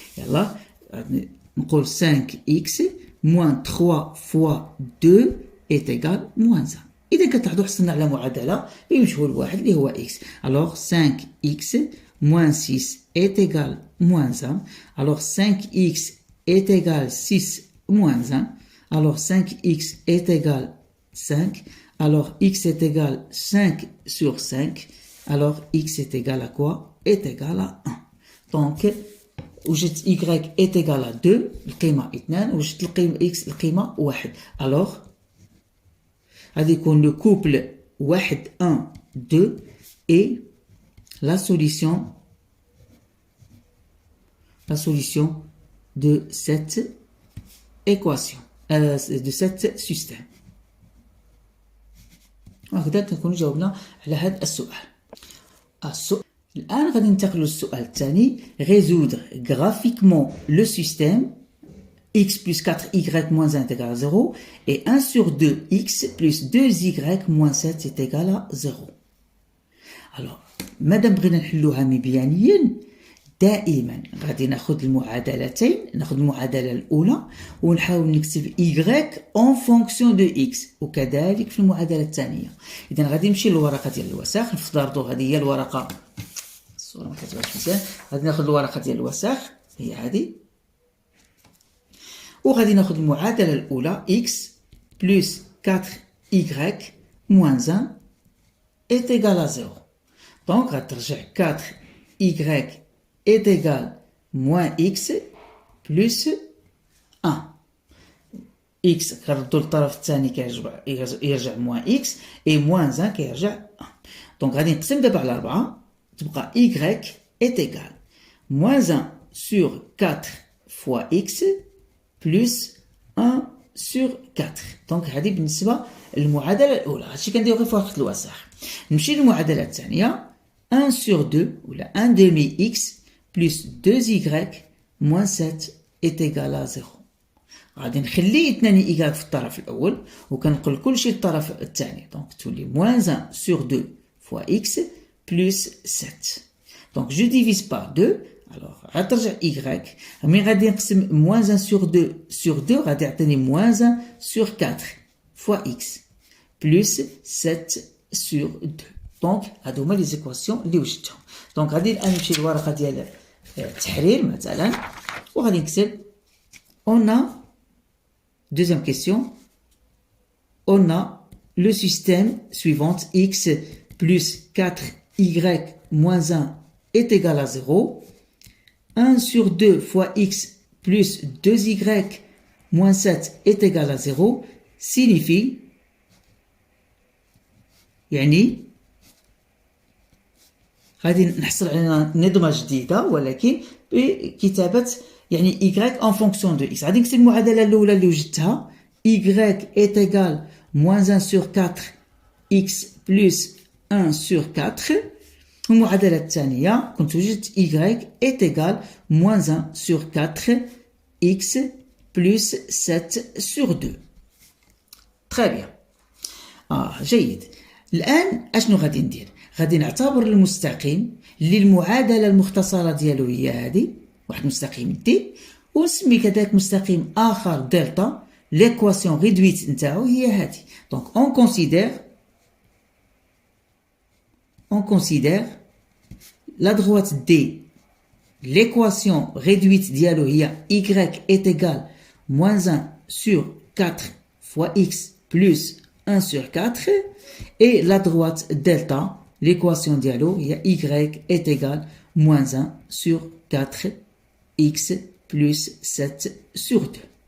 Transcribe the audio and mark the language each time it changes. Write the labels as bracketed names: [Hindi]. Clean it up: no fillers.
[Arabic] يلا نقول [French] 5x moins 3 fois 2 est égal moins 1. [Arabic] إذا كتلاحظوا حصلنا على معادلة بمجهول واحد اللي هو x. [French] Alors 5x moins 6 est égal moins 1. Alors 5x est égal 6 moins 1. Alors 5x est égal 5. Alors x est égal 5 sur 5. Alors x est égal à quoi? Est égal à 1. Donc [Arabic] وجدت [French] y est égal à 2 [Arabic] القيمة 2 وجدت القيمة x القيمة 1. [French] Alors [Arabic] غادي يكون [French] le couple 1 1 2 et la solution de cette équation de cet système. [Arabic] وهكذا نكون جاوبنا على هذا السؤال. الآن غادي ننتقلوا للسؤال الثاني. [French] résoudre graphiquement le système x plus 4y moins 1 est égal à 0 et 1 sur 2x plus 2y moins 7 est égal à 0. Alors [Arabic] مادام بغينا نحلوها مبيانيا دائما غادي ناخذ المعادلتين. ناخذ المعادله الاولى ونحاول نكتب [French] y en fonction de x [Arabic] وكذلك في المعادله الثانيه. اذا غادي نمشي للورقه ديال الوساخ. نفترضوا هذه هي الورقه الصوره ما كتبانش مزيان. غادي ناخذ الورقه ديال الوساخ هي هذه وغادي ناخذ المعادله الاولى [French] x plus 4y moins 1 est égal à 0. donc [Arabic] غترجع [French] 4y est égal moins x plus 1. x [Arabic] كنردو للطرف الثاني كيرجع [French] moins x et moins 1 [Arabic] كيرجع [French] 1. [Arabic] دونك غادي نقسم دابا على 4 تبقى [French] y est égal moins 1 sur 4 fois x plus 1 sur 4. [Arabic] دونك هذه بالنسبه للمعادله الاولى. هادشي كنديرو غير في ورقه الوساخ. نمشي للمعادله الثانيه [French] 1 sur 2 [Arabic] ولا [French] 1 demi x plus 2y moins 7 est égal à 0. [Arabic] غادي نخلي 2 y في الطرف الاول وكنقول كلشي للطرف الثاني. دونك تولي [French] moins 1 sur 2 fois x plus 7. donc je divise par 2. alors [Arabic] غترجع [French] y [Arabic] مي غادي نقسم [French] moins 1 sur 2 sur 2 [Arabic] غادي يعطيني [French] moins 1 sur 4 fois x plus 7 sur 2. [Arabic] دونك هادو هما لي زيكواسيون اللي وجدتهم. دونك غادي الان نمشي للورقه ديال التحرير مثلا وغادي نكتب [French] on a deuxième question on a le système suivant x plus 4y moins 1 est égal à 0. 1 sur 2 fois x plus 2y moins 7 est égal à 0 signifie [Arabic] يعني غادي نحصل على نظمه جديده ولكن بكتابه يعني [French] y en fonction de x. [Arabic] غادي نكتب المعادله الاولى اللي وجدتها [French] y est égal moins 1 sur 4 x plus 1 sur 4. [Arabic] المعادله الثانيه كنت وجدت [French] y est égal moins 1 sur 4 x plus 7 sur 2. très bien. [Arabic] جيد. الان اشنو غادي ندير؟ غادي نعتبر المستقيم اللي المعادله المختصره ديالو هي هذه واحد مستقيم دي ونسمي كذلك مستقيم اخر دلتا ليكواسيون ريدويت نتاعو هي هذه. دونك [French] on considère la droite D l'équation réduite dialo هي y est égal moins 1 sur 4 fois x plus 1 sur 4 et la droite delta l'équation dialo هي y est égal moins 1 sur 4 x plus 7 sur 2.